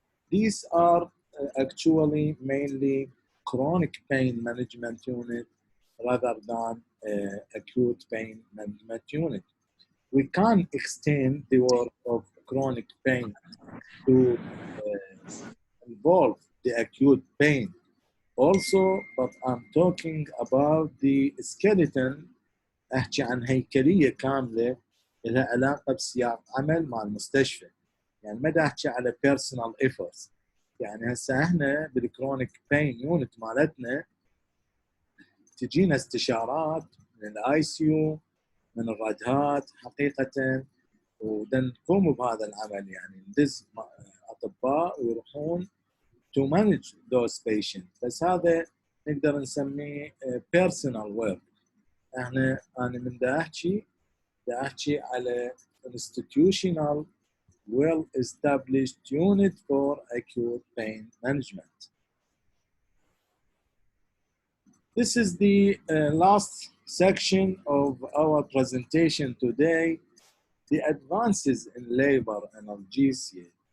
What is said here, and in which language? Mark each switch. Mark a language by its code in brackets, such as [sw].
[en] These are actually mainly chronic pain management unit rather than acute pain management unit. We can extend the work of chronic pain to involve the acute pain also, but I'm talking about the skeleton [ar] احكي عن هيكليه كامله لها علاقه بسياق عمل مع المستشفى. يعني ما دا احكي على بيرسونال ايفورتس. يعني هسه احنا بالكرونيك بين يونت مالتنا تجينا استشارات من الاي سي يو، من الردهات حقيقه، ونقوم بهذا العمل. يعني ندز اطباء ويروحون [en] to manage those patients. [ar] بس هذا نقدر نسميه personal work. انا من دا احكي على [en] institutional well established unit for acute pain management. This is the last section of our presentation today, the advances in labor analgesia.